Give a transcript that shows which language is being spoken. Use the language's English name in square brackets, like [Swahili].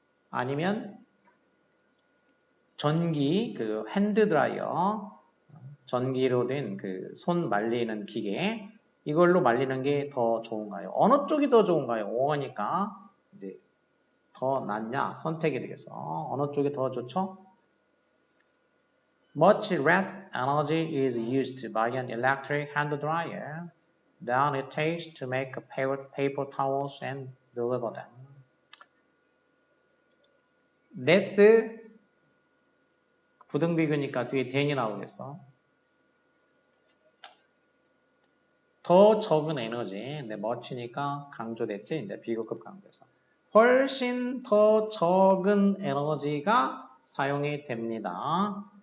[Korean] 아니면 전기 그 핸드 드라이어, 전기로 된 그 손 말리는 기계, 이걸로 말리는 게 더 좋은가요? 어느 쪽이 더 좋은가요? 5어니까 이제 더 낫냐 선택이 되겠어. 어느 쪽이 더 좋죠? [English] Much less energy is used by an electric hand dryer than it takes to make paper towels and deliver them. [Korean] less 부등비교니까 뒤에 than이 나오겠어. 더 적은 에너지, much니까 강조됐지, 이제 비교급 강조해서. 훨씬 더 적은 에너지가 사용이 됩니다.